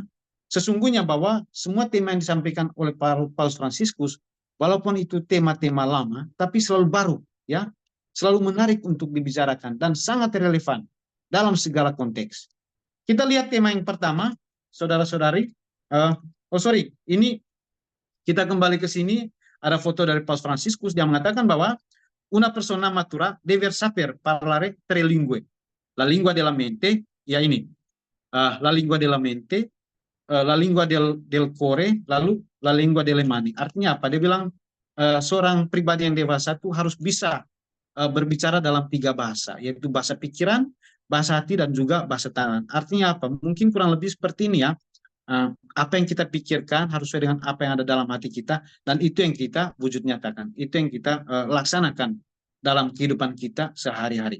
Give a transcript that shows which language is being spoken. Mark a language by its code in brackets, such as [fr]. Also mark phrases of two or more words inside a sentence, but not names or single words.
[id] Sesungguhnya bahwa semua tema yang disampaikan oleh Paus Fransiskus, walaupun itu tema-tema lama, tapi selalu baru, ya, selalu menarik untuk dibicarakan dan sangat relevan dalam segala konteks. Kita lihat tema yang pertama, saudara-saudari. Ini kita kembali ke sini. Ada foto dari Paus Fransiskus yang mengatakan bahwa [it] una persona matura deve saper parlare tre lingue. La lingua della mente, [id] ya ini. [it] La lingua della mente, la lingua del cuore, lalu la lingua delle mani. [id] Artinya apa? Dia bilang seorang pribadi yang dewasa itu harus bisa berbicara dalam 3 bahasa, yaitu bahasa pikiran, bahasa hati, dan juga bahasa tangan. Artinya apa? Mungkin kurang lebih seperti ini ya. Apa yang kita pikirkan harus sesuai dengan apa yang ada dalam hati kita, dan itu yang kita wujud nyatakan, itu yang kita laksanakan dalam kehidupan kita sehari-hari.